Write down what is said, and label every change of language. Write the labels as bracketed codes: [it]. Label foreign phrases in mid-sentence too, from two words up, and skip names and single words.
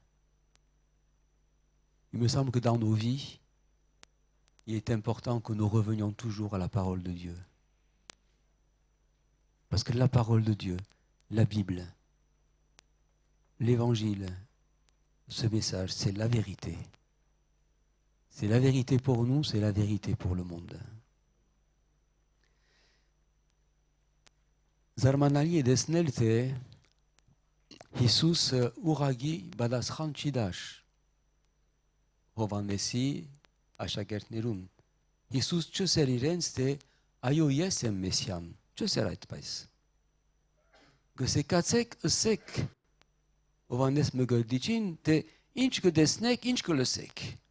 [fr] Il me semble que dans nos vies, il est important que nous revenions toujours à la parole de Dieu. Parce que la parole de Dieu, la Bible, l'Évangile, ce message, c'est la vérité. C'est la vérité pour nous, c'est la vérité pour le monde. [hy] Զարմանալի է տեսնել, թե Հիսուսը ուղղակի պատասխան չի տար Հովհաննեսի աշակերտներուն։ Հիսուս չսեր իրենց, թե այո, ես եմ Մեսիան, չսեր այդպես։ Գսեկացեք, ըսեք Հովհաննես Մգրդիչին, թե ինչ կտեսնեք, ինչ կլսեք։